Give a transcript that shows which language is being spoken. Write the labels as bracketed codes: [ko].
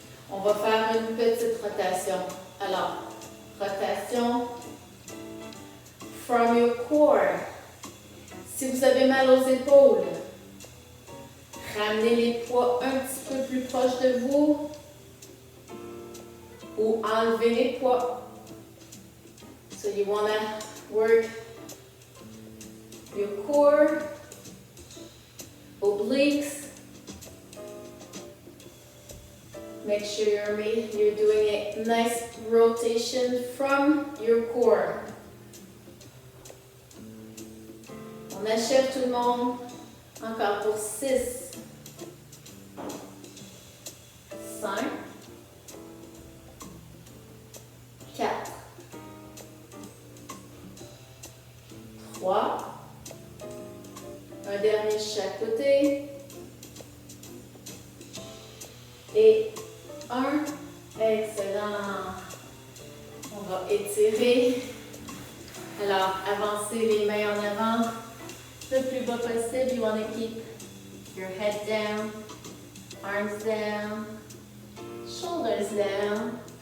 [fr] On va faire une petite rotation. Alors, [en] rotation from your core. [fr] Si vous avez mal aux épaules, ramenez les poids un petit peu plus proche de vous ou enlevez les poids. [en] So you want to work your core, obliques. Make sure you're doing a nice rotation from your core. [fr] On achève tout le monde. Encore pour 6, 5, 4, 3, un dernier de chaque côté, et 1. Excellent. On va étirer. Alors, avancez les mains en avant. Le plus bas possible. [en] You want to keep your head down, arms down, shoulders down.